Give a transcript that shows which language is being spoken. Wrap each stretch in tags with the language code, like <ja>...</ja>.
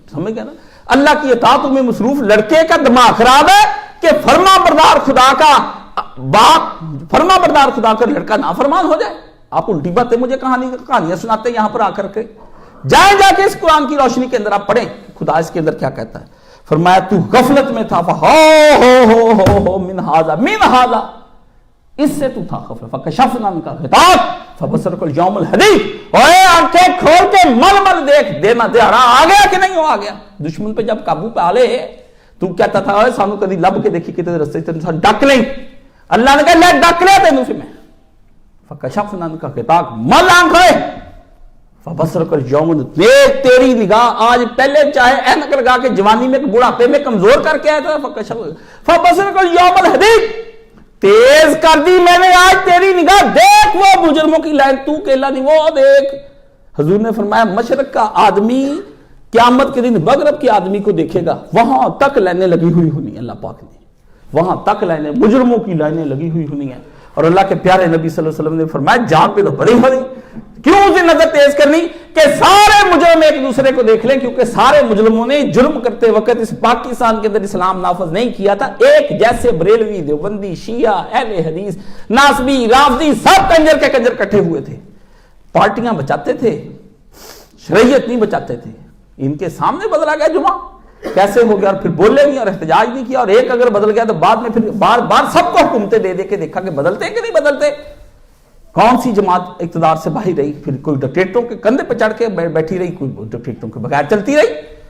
<ur>سمجھ گیا نا, اللہ کی اطاعت میں مصروف لڑکے کا دماغ خراب ہے کہ فرما بردار خدا کا باپ, فرما بردار خدا کا لڑکا نافرمان ہو جائے. آپ الٹی باتیں مجھے کہانیاں سناتے ہیں یہاں پر آ کر کے. جائیں جا کے اس قرآن کی روشنی کے اندر آپ پڑھیں خدا اس کے اندر کیا کہتا ہے. فرمایا تو غفلت میں تھا, ہو من ہاذا, اس سے تو تھا غفلت.</ur> <ar>فکشفنا عنک غطاءک فبصرک الیوم الحدید.</ar> <pa>اوے آنکھیں کھول کے مل مل دیکھ, دینا دہاڑا آ گیا کہ نہیں ہو آ گیا. دشمن پہ جب قابو پہ آلے تو کہتا تھا اوے سانو کدی لب کے دیکھی کتے رستے سے ڈک لیں.</pa> <ur>اللہ نے کہا</ur> <pa>لے ڈک لیا تینوں سے میں.</pa> <ar>فکشفنا عنک غطاءک,</ar> <ur>مل آنکھیں, فبصرک الیوم دیکھ تیری نگاہ آج, پہلے چاہے اینک لگا کے جوانی میں بڑھاپے میں کمزور کر کے آیا تھا,</ur> <ar>فبصرک الیوم الحدید,</ar> <ur>تیز کر دی میں نے آج تیری نگاہ, دیکھ وہ مجرموں کی لائن, تو کیلا نہیں وہ دیکھ. حضور نے فرمایا مشرق کا آدمی قیامت کے دن مغرب کے آدمی کو دیکھے گا, وہاں تک لائنیں لگی ہوئی ہونی. اللہ پاک نے وہاں تک لائنیں, مجرموں کی لائنیں لگی ہوئی ہونی ہیں. اور اللہ کے پیارے نبی صلی اللہ علیہ وسلم نے فرمایا جان پہ تو بڑی ہونی. کیوں اسے نظر تیز کرنی کہ سارے مجرم ایک دوسرے کو دیکھ لیں, کیونکہ سارے مجرموں نے جرم کرتے وقت اس پاکستان کے اندر اسلام نافذ نہیں کیا تھا. ایک جیسے بریلوی, دیوبندی, شیعہ, اہل حدیث, ناسبی, رافضی, سب کنجر کے کنجر کٹھے ہوئے تھے. پارٹیاں بچاتے تھے، شریعت نہیں بچاتے تھے. ان کے سامنے بدلا گیا جمعہ، کیسے ہو گیا، اور پھر بولے نہیں اور احتجاج نہیں کیا. اور ایک اگر بدل گیا تو بعد میں پھر بار بار سب کو حکومتیں دے دے کے دیکھا کہ بدلتے کہ نہیں بدلتے. کون سی جماعت اقتدار سے باہر رہی؟ پھر کوئی ڈکٹیٹروں کے کندھے پہ چڑھ کے بیٹھی رہی، کوئی ڈکٹیٹروں کے بغیر چلتی رہی.</ur>